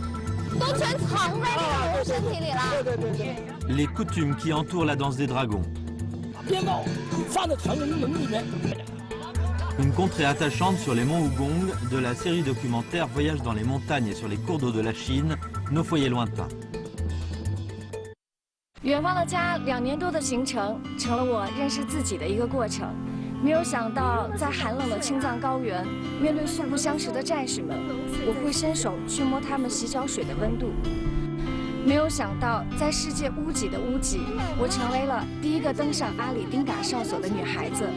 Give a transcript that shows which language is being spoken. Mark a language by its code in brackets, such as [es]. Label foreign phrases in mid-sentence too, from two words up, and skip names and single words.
[fr] Les coutumes qui entourent la danse des dragons. Une contrée attachante sur les monts Hugong de la série documentaire Voyage dans les montagnes et sur les cours d'eau de la Chine, nos foyers lointains. [zh] 远方的家2年多的行程，成了我认识自己的一个过程。没有想到，在寒冷的青藏高原，面对素不相识的战士们，我会伸手去摸他们洗脚水的温度。没有想到，在世界屋脊的屋脊，我成为了第一个登上阿里丁嘎哨所的女孩子。